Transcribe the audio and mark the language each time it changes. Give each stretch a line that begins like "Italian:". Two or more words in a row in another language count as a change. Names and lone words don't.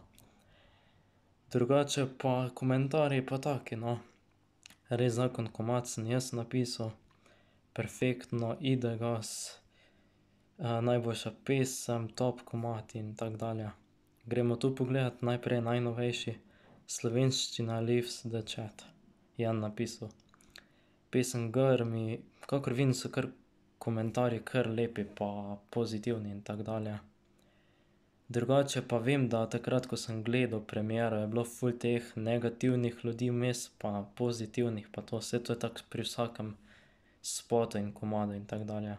Slovenian: Drugače pa komentarji pa taki, no. Res zakon komad sem jaz napisal, perfektno,
Croatian: ide gas,
Slovenian: najboljša pesem, top komad in tako dalje. Gremo tu pogledat najprej najnovejši, Slovenščina
English: lives the chat,
Slovenian: Jan napisal. Pesem Grmi, kakor vidim, so kar komentarji kar lepi pa pozitivni in tako dalje. Drugače pa vem, da takrat, ko sem gledal premiero, je bilo ful teh negativnih ljudi vmes, pa pozitivnih pa to, saj to je tako pri vsakem spotu in komadu in tako dalje.